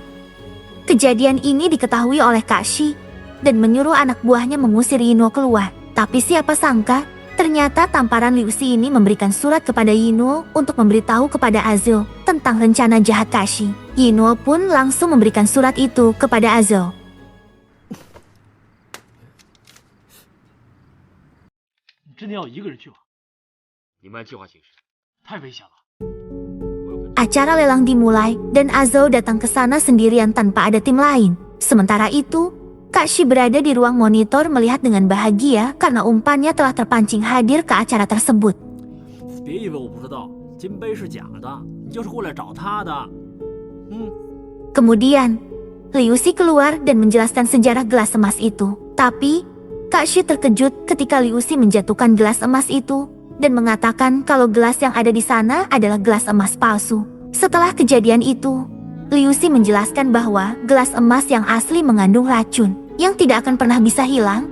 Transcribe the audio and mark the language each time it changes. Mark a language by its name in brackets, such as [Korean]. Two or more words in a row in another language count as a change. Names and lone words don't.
[Indonesian] Kejadian ini diketahui oleh Kak Shi dan menyuruh anak buahnya mengusir Yino keluar. Tapi siapa sangka, ternyata tamparan Liu Xi ini memberikan surat kepada Yino untuk memberitahu kepada Azul tentang rencana jahat Kak Shi. Yino pun langsung memberikan surat itu kepada Azul. [Chinese] 真的要一个人去吗？你们按计划行事。太危险了。 [Indonesian] Acara lelang dimulai dan Azul datang ke sana sendirian tanpa ada tim lain. Sementara itu, Kak Shi berada di ruang monitor melihat dengan bahagia karena umpannya telah terpancing hadir ke acara tersebut. [Chinese] 别以为我不知道，金杯是假的，你就是过来找他的。Kemudian, [Indonesian] Liu Xi keluar dan menjelaskan sejarah gelas emas itu. Tapi, Kak Shi terkejut ketika Liu Si menjatuhkan gelas emas itu dan mengatakan kalau gelas yang ada di sana adalah gelas emas palsu. Setelah kejadian itu, Liu Si menjelaskan bahwa gelas emas yang asli mengandung racun yang tidak akan pernah bisa hilang.